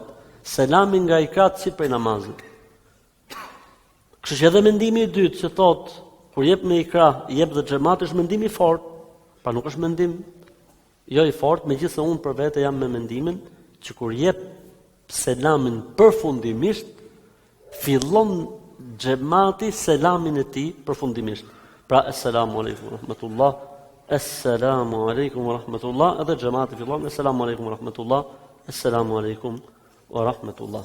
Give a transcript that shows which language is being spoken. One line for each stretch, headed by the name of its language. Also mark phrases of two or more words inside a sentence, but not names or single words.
Albanian: Selami nga i krah të prej namazit. Kështu që edhe mendimi i dytë që thotë kur jep me ikra, jep dhe xhamati është mendim i fortë, pa nuk është mendim jo i fortë, megjithëse unë për vete jam me mendimin që kur jep selamin përfundimisht, fillon xhamati selamin e tij përfundimisht.
Arabic: Pra السلام عليكم ورحمة الله، السلام عليكم ورحمة الله,
Albanian: edhe xhamati fillon
Arabic: السلام عليكم ورحمة الله، السلام عليكم ورحمة الله.